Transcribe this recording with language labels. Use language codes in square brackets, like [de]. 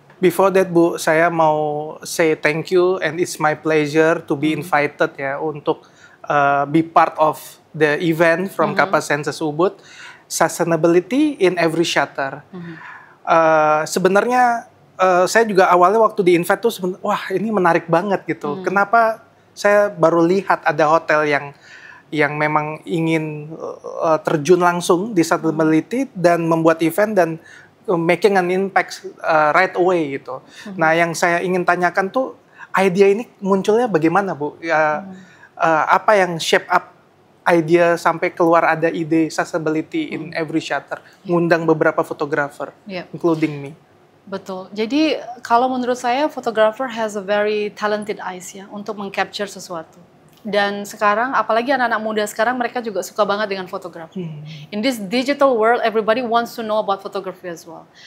[en] Before that Bu, [id] saya mau [en] say thank you and it's my pleasure to be invited [id] ya untuk [en] be part of the event from Kapasenses Ubud, Sustainability in Every Shutter. [id] Sebenarnya saya juga awalnya waktu di invite tuh wah ini menarik banget gitu. Kenapa saya baru lihat ada hotel yang memang ingin terjun langsung di sustainability dan membuat event dan [en] making an impact right away [id] gitu. Nah, yang saya ingin tanyakan tuh idea ini munculnya bagaimana, Bu? Apa yang [en] shape up [id] idea sampai keluar ada ide sustainability in every shutter, ngundang beberapa fotografer, including me. Betul. Jadi kalau menurut saya [en] photographer has a very talented eyes [id] ya untuk mengcapture sesuatu. Dan sekarang, apalagi anak-anak muda sekarang, mereka juga suka banget dengan fotografi. [en] In this digital world, everybody wants to know about photography as well.